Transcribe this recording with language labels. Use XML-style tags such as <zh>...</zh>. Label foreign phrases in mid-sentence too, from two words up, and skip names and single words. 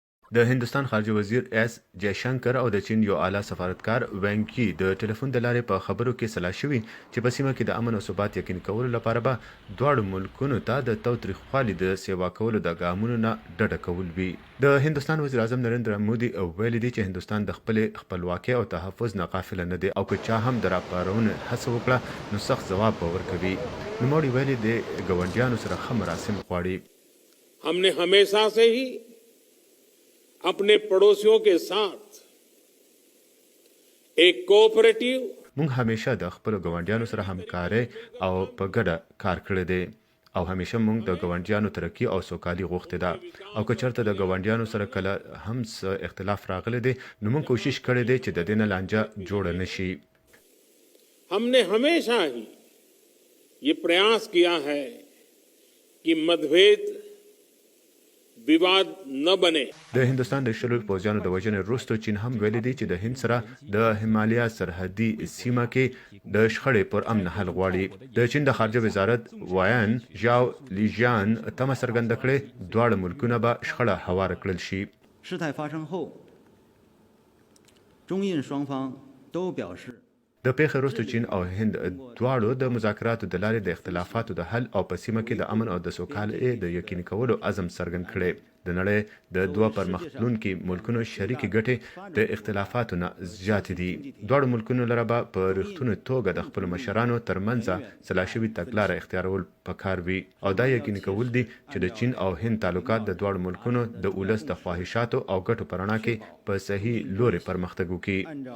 <ps>د هندستان خارجه وزیر اس جयशंकर او د چین یو اعلی سفارتکار وینګ یی د ټلیفون د لارې په خبرو کې سلا شوي چې په سیمه کې د امن او ثبات یقیني کولو لپاره به دواړو ملکونو ته د تاوتریخوالي د سیوا کولو د ګامونو نه ډډه کول وي. د هندستان وزیر اعظم نریندرا مودي ویلي دی چې هندستان د خپلې خپلواکۍ او تحفظ نه غافل نه دی او که چا هم د راپارونې هڅه وکړه نو سخت ځواب به ورکوي. نوموړي ویلي د ګاونډیانو سره ښه مراسم غواړي.</ps> <hi>हमने हमेशा से ही अपने पड़ोसियों के साथ एक कोऑपरेटिव</hi> <ps>مونږ همیشه د خپل ګاونډیانو سره همکاري او په ګډه کار کړی دی او همیشه مونږ د ګاونډیانو ترقی او سوکالي غوښتې ده او که چېرته د ګاونډیانو سره کله هم څه اختلاف راغلی دی نو مونږ کوشش کړی دی چې د دې نه لانجه جوړه نشي.</ps> <hi>हमने हमेशा ही ये प्रयास किया है कि मतभेद विवाद न बने.</hi> <ps>د هندستان د شلو پوځیانو د وژنې وروسته چین هم ویلي دی چې د هند سره د هیمالیا سرحدي سیمه کې د شخړې پر امن حل غواړي. د چین د خارجه وزارت وایان ژاو لیژان تمه څرګنده کړې دواړه ملکونه به شخړه هواره کړل شي.</ps> <zh>事态发生后，中印双方都表示</zh> <ps>د پیښې وروسته چین او هند دواړو د مذاکراتو د لارې د اختلافاتو د حل او په سیمه کې د امن او د سوکالۍ د یقیني کولو عزم څرګند کړی. د نړۍ د دوه پرمختلونکي ملکونو شریکې ګټې د اختلافاتو نه زیاتې دي. دواړو ملکونو لره به په رښتونې توګه د خپلو مشرانو ترمنځ سلا شوي تګلاره اختیارول پکار وي او دا یقیني کول دي چې د چین او هند تعلقات د دواړو ملکونو د ولس د خواهشاتو او ګټو په رڼا کې په صحیح لوري پرمختګ وکړي.</ps>